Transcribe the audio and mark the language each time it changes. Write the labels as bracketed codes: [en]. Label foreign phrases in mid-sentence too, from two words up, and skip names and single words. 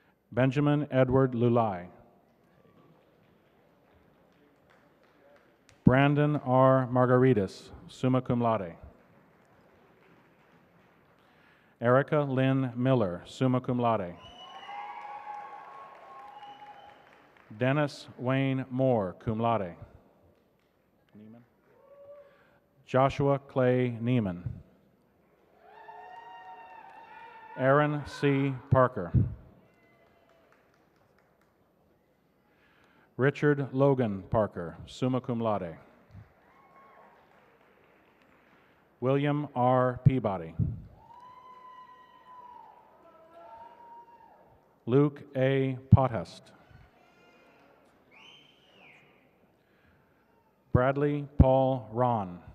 [en] Benjamin Edward Lulai. Brandon R. [la] Margaritas, summa cum laude. Erica Lynn Miller, summa cum laude. [en] Dennis Wayne Moore, [la] cum laude. [en] Joshua Clay Neiman. Aaron C. Parker. Richard Logan Parker, [la] summa cum laude. [en] William R. Peabody. Luke A. Pothest. Bradley Paul Ron.